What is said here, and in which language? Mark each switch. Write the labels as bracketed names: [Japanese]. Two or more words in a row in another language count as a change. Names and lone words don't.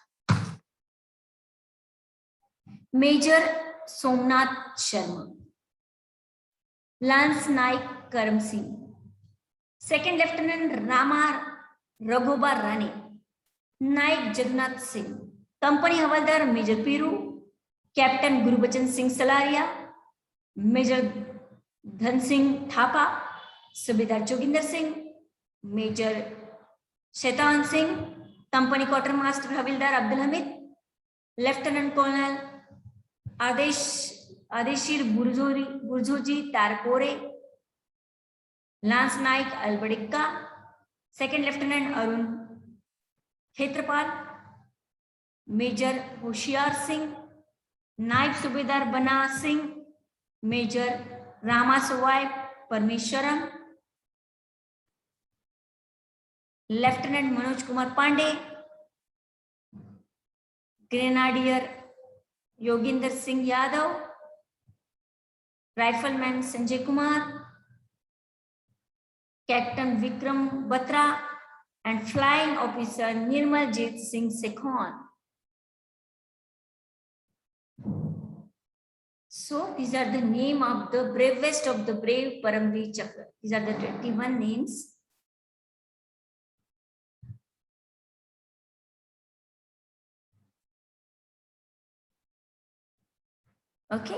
[English] Major Somnath Sharma, Lance Naik Karam Singh, Second Lieutenant Rama Raghubar Rane, Naik Jagannath Singh, Company Havaldar Major Piru, Captain Gurubachan Singh Salaria, Major Dhan Singh Thapa, Subedar Joginder Singh, Major Shaitan Singh, Company Quartermaster Havildar Abdul Hamid, Lieutenant Colonel Adeshir Burjoji Tarpore, Lance Naik Albadikka, Second Lieutenant Arun Khetrapal, Major Hoshiar Singh, नायब सूबेदार बना सिंह, मेजर रामास्वाई परमेश्वरम, लेफ्टिनेंट मनोज कुमार पांडे, ग्रेनाडियर योगिंदर सिंह यादव, राइफलमैन संजय कुमार, कैप्टन विक्रम बत्रा, and flying officer Nirmaljeet Singh Sekhon. So these are the name of the bravest of the brave Paramveer Chakra. These are the 21 names. Okay.